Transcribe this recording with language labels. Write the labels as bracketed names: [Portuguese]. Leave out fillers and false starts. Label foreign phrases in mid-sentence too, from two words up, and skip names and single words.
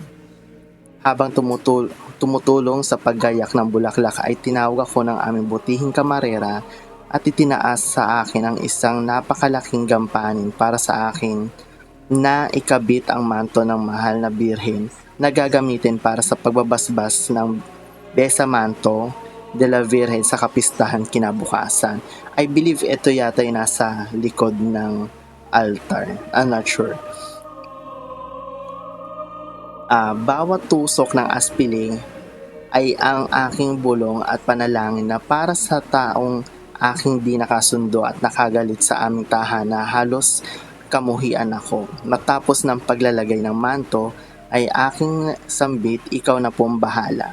[Filipino] Habang tumutulong sa paggayak ng bulaklak ay tinawag ako ng aming butihing kamarera at itinaas sa akin ang isang napakalaking gampanin para sa akin na ikabit ang manto ng mahal na birhen na gagamitin para sa pagbabasbas ng [Spanish] besamanto de la Virgen [Filipino] sa kapistahan kinabukasan. [English] I believe [Filipino] ito yata ay nasa likod ng altar. [English] I'm not sure. [Filipino] Bawat tusok ng aspiling ay ang aking bulong at panalangin na para sa taong aking di nakasundo at nakagalit sa aming tahanan, halos kamuhian ako. Matapos ng paglalagay ng manto ay aking sambit, ikaw na pong bahala.